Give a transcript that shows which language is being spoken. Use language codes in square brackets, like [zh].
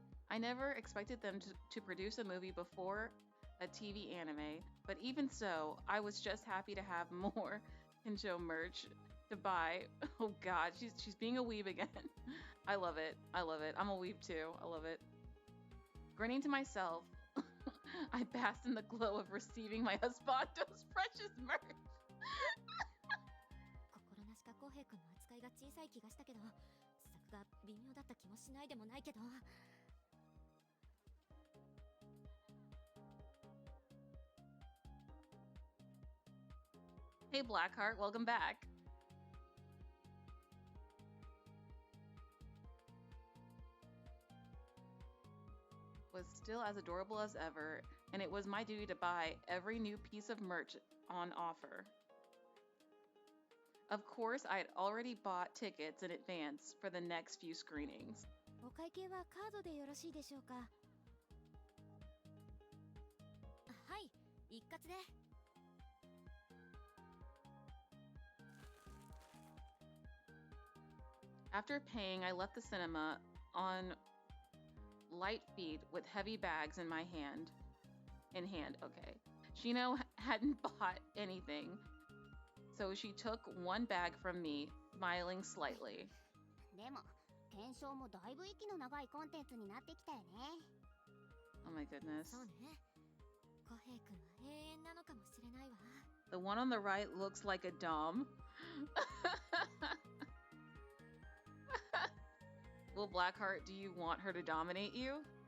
[en] I never expected them to produce a movie before a TV anime, but even so, I was just happy to have more Hensho merch to buy. Oh god, she's being a weeb again. I love it. I love it. I'm a weeb too. I love it. Grinning to myself, I basked in the glow of receiving my husbando's precious merch. [ja] 心なしか浩平君の扱いが小さい気がしたけど、作が微妙だった気もしないでもないけど。 [en] Hey Blackheart, welcome back. Was still as adorable as ever, and it was my duty to buy every new piece of merch on offer. Of course, I had already bought tickets in advance for the next few screenings. [ja] お会計はカードでよろしいでしょうか。はい、一括で。 [en] After paying, I left the cinema on light feet with heavy bags in hand. Okay. Shino hadn't bought anything, so she took one bag from me, smiling slightly. [ja] でも、検証もだいぶ息の長いコンテンツになってきたよね。 [en] Oh my goodness. [ja] そうね。浩平君は永遠なのかもしれないわ。 [en] The one on the right looks like a dom. Well, Blackheart, do you want her to dominate you?